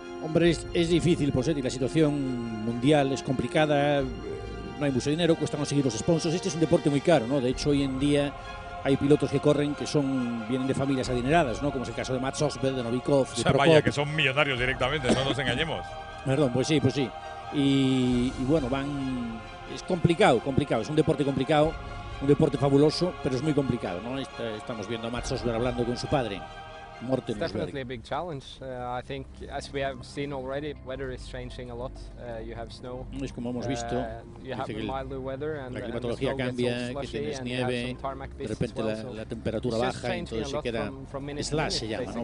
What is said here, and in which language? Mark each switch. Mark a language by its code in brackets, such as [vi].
[es] Hombre, es difícil, Posetti, la situación mundial es complicada, no hay mucho dinero, cuesta conseguir los sponsors, este es un deporte muy caro, ¿no? De hecho, hoy en día hay pilotos que corren que vienen de familias adineradas, ¿no? Como es el caso de Mats Osberg, de Novikov, de Prokop. Vaya, que son millonarios directamente, no nos engañemos. Perdón, pues sí. Y bueno, es complicado, es un deporte complicado, un deporte fabuloso, pero es muy complicado, ¿no? Estamos viendo a Mats Osberg hablando con su padre, Morten Osberg. [en] Definitely a big challenge. I think, as we have seen already, weather is changing a lot. You have snow. [es] Es como hemos visto, [en] you have milder weather and [es] la climatología cambia, que tienes nieve, de repente la temperatura baja, entonces se queda slash, se llama, ¿no?